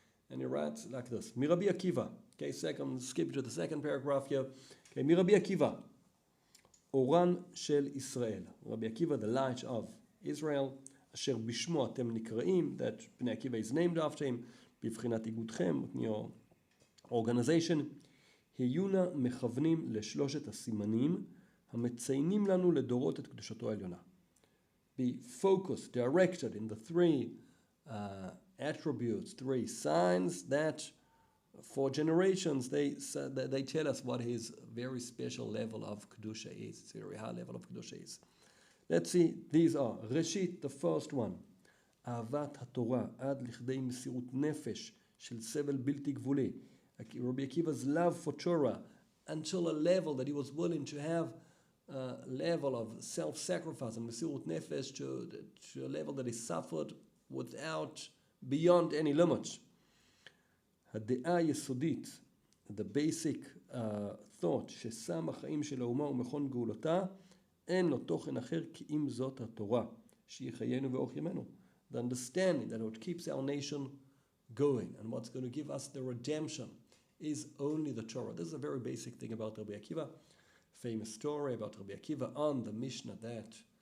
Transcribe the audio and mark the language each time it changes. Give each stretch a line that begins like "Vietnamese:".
English: And he writes like this: Rabbi Akiva. Okay, skip to the second paragraph here.
Hebrew: Okay, Rabbi Akiva, Oran shel Israel.
English: Rabbi Akiva, the light of Israel.
Hebrew: Asher bishmo atem nikraim,
English: that Bnei Akiva is named after him.
Hebrew: Bivchinat igudchem,
English: your organization.
Hebrew: היונה מכוונים לשלושת הסימנים המציינים לנו לדורות את קדושתו העליונה.
English: Be focused, directed in the three attributes, three signs that for generations they tell us what his very special level of kedusha is. It's a very high level of kedusha is. Let's see, these are,
Hebrew: ראשית,
English: the first one,
Hebrew: אהבת התורה עד לכדי מסירות נפש של סבל בלתי גבולי.
English: Rabbi Akiva's love for Torah until a level that he was willing to have a level of self-sacrifice and mesirut nefesh to a level that he suffered without, beyond any limit.
Hebrew: הדעה היסודית,
English: the basic thought,
Hebrew: ששם החיים של האומה ומכון גאולתה, אין לו תוכן אחר כי אם זאת התורה, שהיא חיינו ואורך ימינו.
English: The understanding that what keeps our nation going and what's going to give us the redemption is only the Torah. This is a very basic thing about Rabbi Akiva. Famous story about Rabbi Akiva on the Mishnah that